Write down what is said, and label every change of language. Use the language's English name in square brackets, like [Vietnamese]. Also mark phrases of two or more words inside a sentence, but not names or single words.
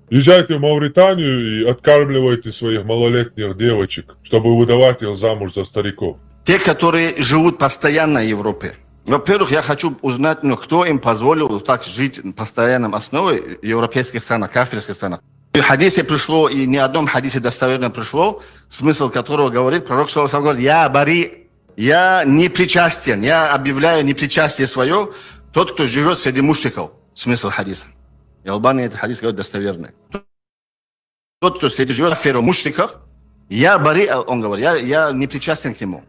[Russian] Езжайте в Мавританию и откармливайте своих малолетних девочек, чтобы выдавать их замуж за стариков. Те, которые живут постоянно в Европе. Во-первых, я хочу узнать, кто им позволил так жить на постоянной основе в европейских странах, кафирских странах. В хадисе пришло, и ни одном хадисе достоверно пришло, смысл которого говорит, пророк [Arabic] صلى الله عليه وسلم [Russian] говорит: я бари, я не причастен, я объявляю непричастие свое, тот, кто живет среди мушриков. Смысл хадиса. И Албани этот хадис говорит достоверный. Тот, кто среди живет в сфере мушриков, я бари, он говорит, я не причастен к нему.